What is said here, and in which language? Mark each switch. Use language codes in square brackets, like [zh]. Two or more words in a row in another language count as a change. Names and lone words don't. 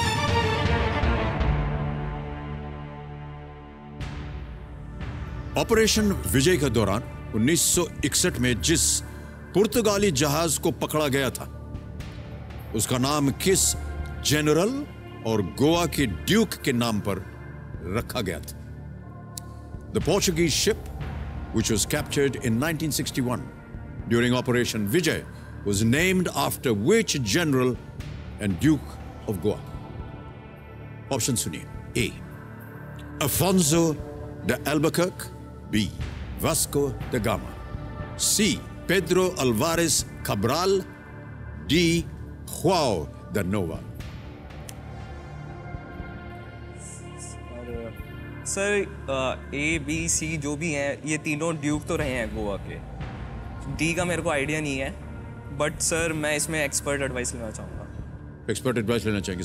[hi] ऑपरेशन विजय के दौरान 1961 में जिस पुर्तगाली जहाज को पकड़ा गया था, उसका नाम किस जनरल और गोवा के ड्यूक के नाम पर रखा गया था? [en] The Portuguese ship, which was captured in 1961 during Operation Vijay, was named after which general and Duke of Goa? [hi] Option suniye. [en] A. Afonso de Albuquerque. B. Vasco da Gama. C. Pedro Alvarez Cabral. D. Joao da Nova. [hi] सर ए बी सी जो भी हैं, ये तीनों ड्यूक तो रहे हैं गोवा के। डी का मेरे को आइडिया नहीं है, बट सर मैं इसमें [en] expert advice [hi] लेना चाहूँगा। [en] expert advice [hi] लेना चाहेंगे?